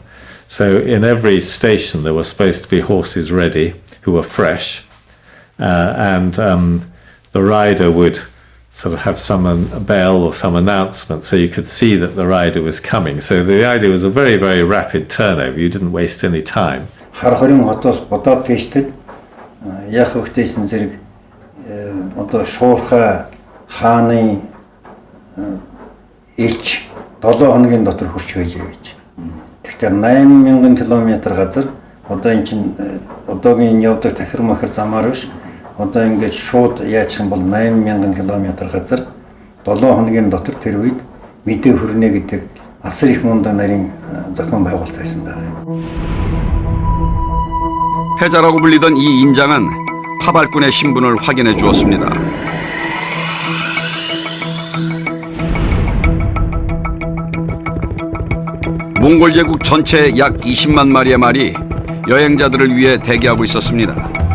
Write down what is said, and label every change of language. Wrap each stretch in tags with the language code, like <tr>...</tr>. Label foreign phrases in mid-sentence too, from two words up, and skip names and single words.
<en>So in every station there were supposed to be horses ready, who were fresh, and the rider would sort of have a bell or some announcement so you could see that the rider was coming. So the idea was a very, very rapid turnover. You didn't waste any time.</en> <mn>Харахорын хотоос Будапештэд яг хөвгтэйсэн зэрэг одоо Шуурхай хааны элч 7 хоногийн дотор хүрч байжээ гэж. Тэгэхээр 8000 км газар одоо эн чинь одоогийн явдаг тахир махар замаар биш. Одоо ингэж шууд яачих юм бол 8000 км газар 7 хоногийн дотор тэр үед мэдээ хүрнэ гэдэг асар их мундаг нарийн зохион байгуулалт байсан байна.</mn> <ko>패자라고 불리던 이 인장은 파발꾼의 신분을 확인해 주었습니다. 몽골 제국 전체의 약 20만 마리의 말이 여행자들을 위해 대기하고 있었습니다.</ko>